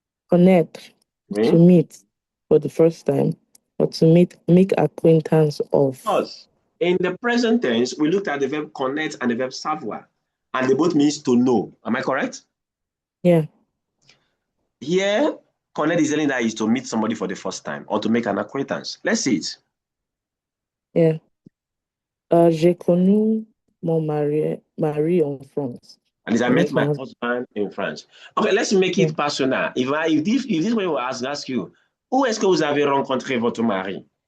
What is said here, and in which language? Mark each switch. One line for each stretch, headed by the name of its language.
English: Connaître, to meet for the first time, or to make acquaintance of. Yes. In the present tense, we looked at the verb connaître and the verb savoir, and they both means to know. Am I correct? Yeah. Here, connaître is saying that is to meet somebody for the first time or to make an acquaintance. Let's see it. Yeah.
French: J'ai connu mon mari en France.
English: And I met my husband in France. Okay, let's make it personal. If this way will ask you,
French: où est-ce que vous avez rencontré votre mari?